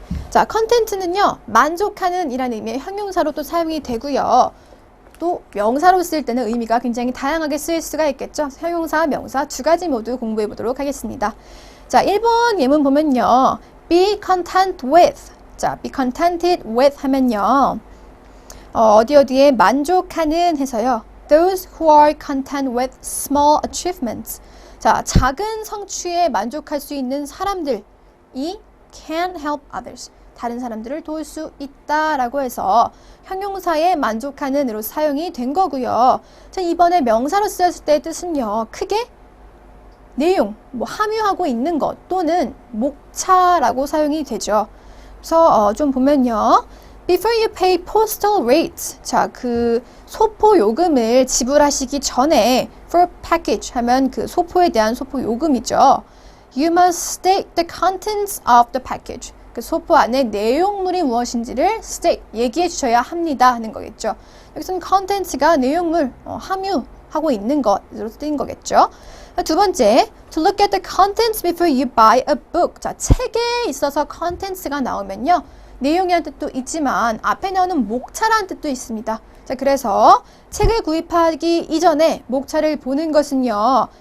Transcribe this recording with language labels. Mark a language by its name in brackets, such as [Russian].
[Korean] 자, 컨텐츠는요, 만족하는 이라는 의미의 형용사로 또 사용이 되고요. 또 명사로 쓸 때는 의미가 굉장히 다양하게 쓰일 수가 있겠죠. 형용사, 명사 두 가지 모두 공부해 보도록 하겠습니다. 자, 1번 예문 보면요. [English] be content with. [Korean] 자, be contented with 하면요. 어디에 만족하는 해서요. [English] Those who are content with small achievements. [Korean] 자, 작은 성취에 만족할 수 있는 사람들이 [English] can help others. [Korean] 다른 사람들을 도울 수 있다라고 해서 형용사에 만족하는으로 사용이 된 거고요. 자, 이번에 명사로 쓰였을 때의 뜻은요. 크게 내용, 함유하고 있는 것 또는 목차라고 사용이 되죠. 그래서 좀 보면요. [English] Before you pay postal rates. [Korean] 자, 그 소포 요금을 지불하시기 전에 [English] for package [Korean] 하면 그 소포에 대한 소포 요금이죠. [English] You must state the contents of the package. [Korean] 그 소포 안에 내용물이 무엇인지를 state, 얘기해 주셔야 합니다 하는 거겠죠. 여기서는 content가 내용물, 함유하고 있는 것으로 쓰인 거겠죠. 두 번째, [English] to look at the contents before you buy a book. [Korean] 자, 책에 있어서 contents가 나오면요. 내용이라는 뜻도 있지만 앞에 나오는 목차라는 뜻도 있습니다. 자, 그래서 책을 구입하기 이전에 목차를 보는 것은요.